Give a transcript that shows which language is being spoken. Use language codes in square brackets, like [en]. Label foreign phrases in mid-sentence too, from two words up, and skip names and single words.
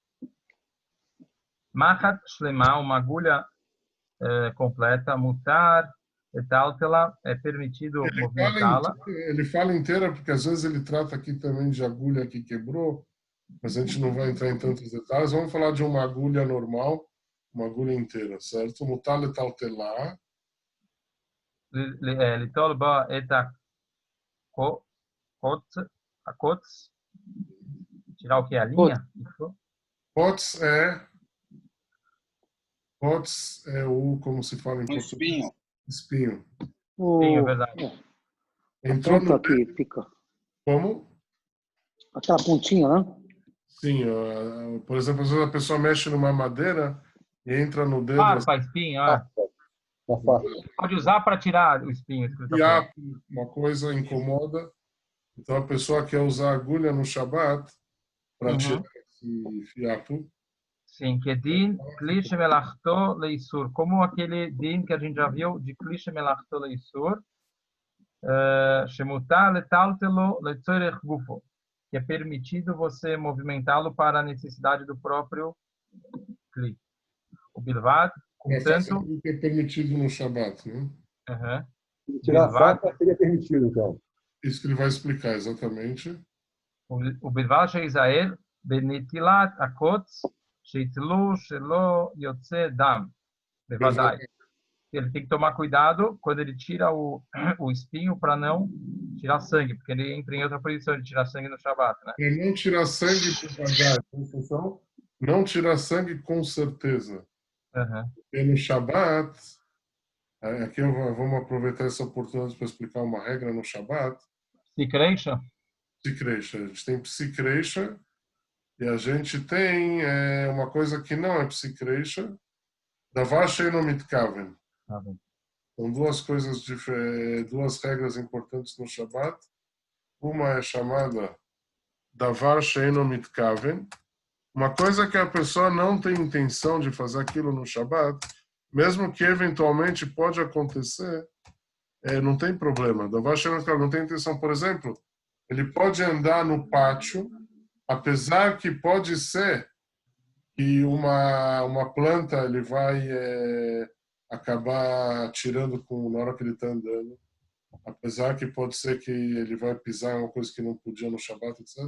[he] מחט שלמה, [pt] uma agulha completa, [he] מותר לטלטלה, [pt] é permitido movimentá-la. Ele fala inteira, porque às vezes ele trata aqui também de agulha que quebrou, mas a gente não vai entrar em tantos detalhes. Vamos falar de uma agulha normal, uma agulha inteira, certo? [he] מותר לטלטלה. ליטול בה את הקוץ, [pt] tirar o que? A linha? Kotz é como se fala em português? Espinho. Espinho. Sim, é verdade. Entrou ponta no que fica. Como? Aquela pontinha, né? Sim, por exemplo, às vezes a pessoa mexe numa madeira e entra no dedo. Farpa, espinho, na face. Pode usar para tirar o espinho. Isso que ele tá falando. Fiapo, uma coisa incomoda. Então a pessoa quer usar agulha no Shabat para tirar esse fiapo. Sim, que [he] דין כלי שמלאכתו לאיסור. [pt] Como aquele din que a gente já viu de [he] כלי שמלאכתו לאיסור. שמותר לטלטלו לצורך גופו. [pt] Que é permitido você movimentá-lo para a necessidade do próprio kli. [he] O bilvad, [pt] Para fazer contanto... o que é permitido no Shabat, né? Se tirar a faca, seria permitido, então. Isso que ele vai explicar exatamente. [he] ובלבד שיזהר בנטילת הקוץ שיתלו שלא יוצא דם, בוודאי. [pt] Ele tem que tomar cuidado quando ele tira o espinho para não tirar sangue, porque ele entra em outra posição de tirar sangue no Shabat, né? É não tirar sangue devagar, atenção, não tirar sangue com certeza. E no Shabat, aqui vamos aproveitar essa oportunidade para explicar uma regra no Shabat. Psicreisha? Psicreisha. A gente tem psicreisha e a gente tem uma coisa que não é psicreisha, [he] דבר שאינו מתכוון. [pt] São duas coisas duas regras importantes no Shabat. Uma é chamada [he] דבר שאינו מתכוון, [pt] uma coisa que a pessoa não tem intenção de fazer aquilo no Shabat, mesmo que eventualmente pode acontecer, não tem problema. [he] דבר שאינו מתכוון, [pt] não tem intenção. Por exemplo, ele pode andar no pátio, apesar que pode ser que uma planta ele vai acabar tirando na hora que ele está andando, apesar que pode ser que ele vai pisar em uma coisa que não podia no Shabat, etc.